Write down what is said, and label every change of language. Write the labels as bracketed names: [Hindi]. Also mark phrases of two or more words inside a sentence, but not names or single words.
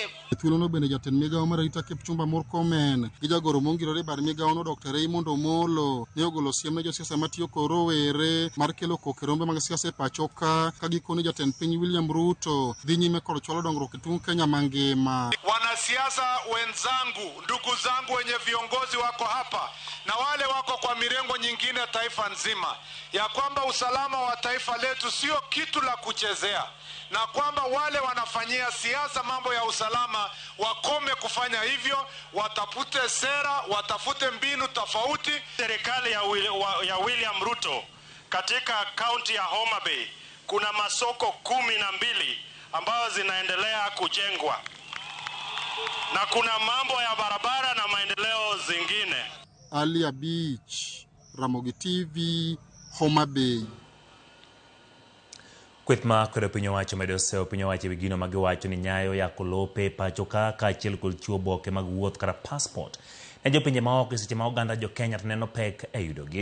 [Luo (Kenya and Tanzania)] Thuolono bende jatend migawo mar arita Kipchumba Murkomen gi jagoro mongirore bar migawono Dr. Raymond Omolo ne ogolo siem ne josiasa matiyo kod rowere mar kelo koko e rombe mag siasa e pacho ka gikone jatend piny William Ruto dhi nyime kod chwalo dongruok e tung Kenya mangima. [Swahili] Wanasiasa wenzangu, ndugu zangu wenye viongozi wako hapa na wale wako kwa mirengo nyingine taifa nzima, ya kwamba usalama wa taifa letu sio kitu la kuchezea, na kwamba wale wanafanyia siasa mambo ya usalama wakome kufanya hivyo, watafute sera, watafute mbinu tofauti. Serikali ya William Ruto katika kaunti ya Homa Bay kuna masoko 12 ambayo zinaendelea kujengwa, na kuna mambo ya barabara na maendeleo zingine. Alia Beach, Ramogi TV, Homa Bay. [Luo (Kenya and Tanzania)] Kweth ma kwedo piny owacho medo seyo piny owacho wigino mag wacho ni nyayo ya kolope pacho ka achiel kod chiwo oboke mag wuoth kata passport ne jopinje maoko seche ma oganda jo Kenya neno pek e yudogi.